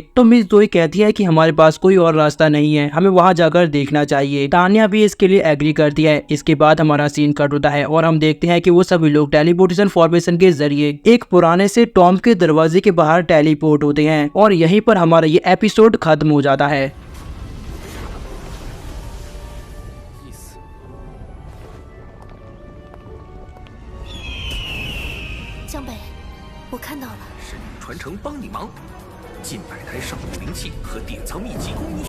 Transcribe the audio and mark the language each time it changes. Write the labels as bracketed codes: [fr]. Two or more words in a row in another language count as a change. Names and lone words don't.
[hi] तो मिस जोई कहती है कि हमारे पास कोई और रास्ता नहीं है, हमें वहाँ जाकर देखना चाहिए। तान्या भी इसके लिए एग्री करती है। इसके बाद हमारा सीन कट होता है और हम देखते हैं कि वो सभी लोग [en] teleportation formation [hi] के जरिए एक पुराने से टॉम के दरवाजे के बाहर टेलीपोर्ट होते हैं और यहीं पर हमारा ये एपिसोड खत्म हो जाता है। [zh] 意思。江北，我看到了。神灵传承帮你忙，近百台上古灵器和典藏秘籍供你。